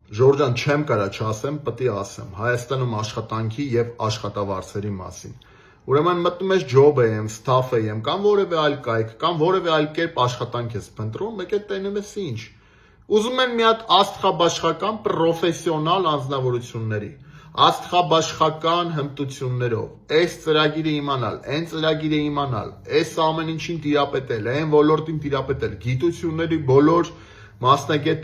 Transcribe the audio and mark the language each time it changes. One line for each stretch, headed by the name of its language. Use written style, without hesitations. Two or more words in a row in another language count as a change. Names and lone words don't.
Armenian: Ժորժան, չեմ կարա չասեմ, պետք է ասեմ Հայաստանում աշխատանքի եւ աշխատավարձերի մասին։ Ուրեմն մտնում ես job am, staff am կամ որևէ այլ կայք կամ որևէ այլ կերպ աշխատանք ես փնտրում, մեկ է տենում ես ինչ։ Ուզում են մի հատ աստղաբաշխական պրոֆեսիոնալ անձնավորությունների, աստղաբաշխական հմտություններով, այս ծրագիրը իմանալ, այն ծրագիրը իմանալ, այս ամեն ինչին տիրապետել, այն ոլորտին տիրապետել, գիտությունների բոլոր մասնագետ